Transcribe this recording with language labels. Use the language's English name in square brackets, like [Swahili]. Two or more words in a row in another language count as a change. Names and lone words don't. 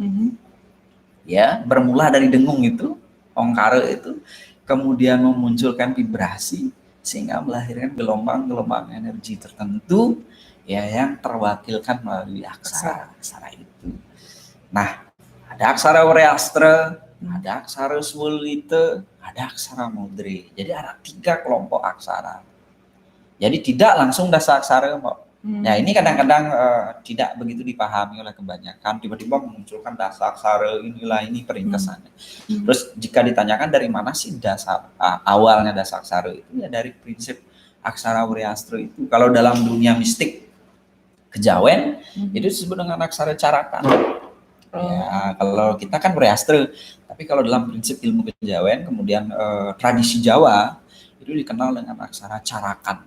[Indonesian] Ya, bermula dari dengung itu, ongkara itu, kemudian memunculkan vibrasi sehingga melahirkan gelombang-gelombang energi tertentu ya yang terwakilkan melalui aksara itu. Nah, ada aksara Wreastra, ada aksara Swulite, ada aksara Mudre. Jadi ada 3 kelompok aksara. Jadi tidak langsung dasa aksara, Mbak. Nah, ini kadang-kadang tidak begitu dipahami oleh kebanyakan. Tiba-tiba memunculkan dasa aksara, ini peringkesannya. Terus jika ditanyakan dari mana sih dasar awalnya dasa aksara itu, ya dari prinsip aksara Wreastra itu. Kalau dalam dunia mistik kejawen itu disebut dengan aksara carakan. Ya, kalau kita kan Wreastra, tapi kalau dalam prinsip ilmu kejawen kemudian tradisi Jawa itu dikenal dengan aksara carakan.